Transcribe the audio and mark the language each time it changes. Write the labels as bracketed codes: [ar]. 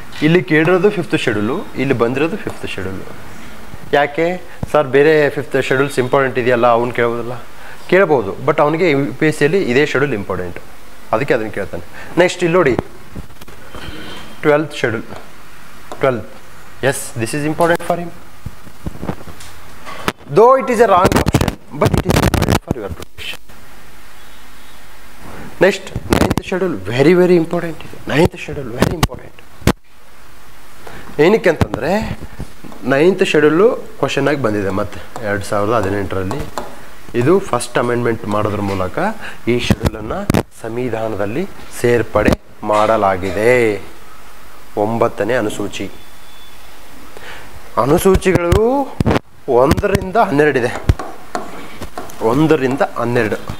[kn] ಇಲ್ಲಿ ಕೇಳಿರೋದು 5th schedule, ಇಲ್ಲಿ ಬಂದಿರೋದು 5th ಶೆಡ್ಯೂಲು. ಯಾಕೆ ಸರ್ ಬೇರೆ 5th ಶೆಡ್ಯೂಲ್ಸ್ ಇಂಪಾರ್ಟೆಂಟ್ ಇದೆಯಲ್ಲ, ಅವ್ನು ಕೇಳ್ಬೋದಲ್ಲ? ಕೇಳ್ಬೋದು, ಬಟ್ ಅವನಿಗೆ ಯು ಪಿ ಎಸ್ ಸಿಯಲ್ಲಿ ಇದೇ ಶೆಡ್ಯೂಲ್ ಇಂಪಾರ್ಟೆಂಟ್, ಅದಕ್ಕೆ ಅದನ್ನು ಕೇಳ್ತಾನೆ. ನೆಕ್ಸ್ಟ್ ಇಲ್ಲಿ ನೋಡಿ 12th schedule. [en] 12, yes, this is important for him. Though it is a wrong option, but it is important for your preparation. Next, 9th schedule, very very important. 9th schedule very important. [kn] ಏನಕ್ಕೆ ಅಂತಂದರೆ 9th schedule question ಆಗಿ ಬಂದಿದೆ ಮತ್ತೆ 2018ರಲ್ಲಿ. ಇದು first amendment ಮಾಡೋದ್ರ ಮೂಲಕ ಈ ಶೆಡ್ಯೂಲನ್ನು ಸಂವಿಧಾನದಲ್ಲಿ ಸೇರ್ಪಡೆ ಮಾಡಲಾಗಿದೆ. 9ನೇ ಅನುಸೂಚಿ. ಅನುಸೂಚಿಗಳು 1ರಿಂದ 12 ಇದೆ, 1ರಿಂದ 12.